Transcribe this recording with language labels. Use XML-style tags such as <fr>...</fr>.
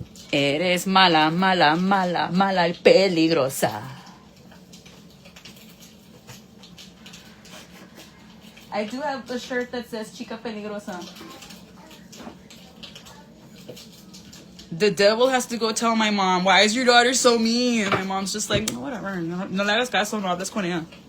<es>Eres mala, mala, mala, mala y peligrosa.</es> <en>I do have a shirt that says Chica Peligrosa. The devil has to go tell my mom, why is your daughter so mean? And my mom's just like, no, whatever.</en> <es>No le hagas caso, no hables con ella.</es>